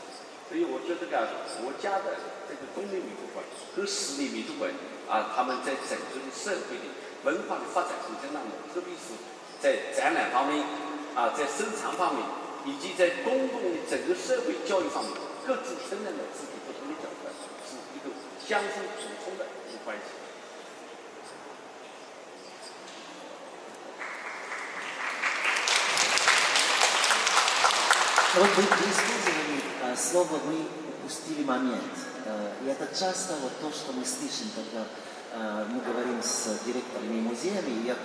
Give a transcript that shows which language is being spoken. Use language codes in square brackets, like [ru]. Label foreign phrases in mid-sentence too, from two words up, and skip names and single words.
[zh] 所以我觉得国家的这个公立美术馆和私立美术馆他们在整个的社会的文化的发展过程当中，特别是在展览方面在收藏方面，以及在公共的整个社会教育方面，各自承担了自己不同的角色，是一个相互补充的一个关系。 [ru] Вот вы использовали слово «вы упустили момент». И это часто вот то, что мы слышим, когда мы говорим с директорами музеями.